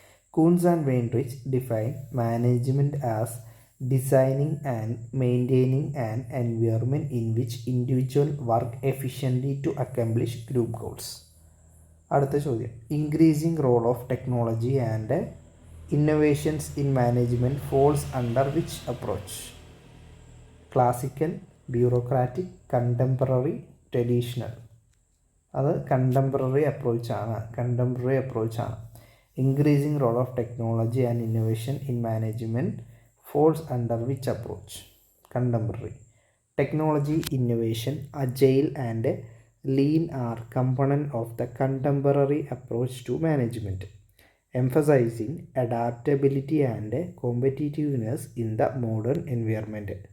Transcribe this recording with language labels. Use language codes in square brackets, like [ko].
[en] Koontz and Weihrich define management as designing and maintaining an environment in which individual work efficiently to accomplish group goals. [ml] അടുത്ത ചോദ്യം, [en] Increasing role of technology and innovations in management falls under which approach? Classical, bureaucratic, contemporary, traditional? [ml] അത് contemporary അപ്രോച്ചാണ്. [en] Increasing role of technology and innovation in management falls under which approach? Contemporary. Technology, innovation, agile and lean are component of the contemporary approach to management, emphasizing adaptability and competitiveness in the modern environment.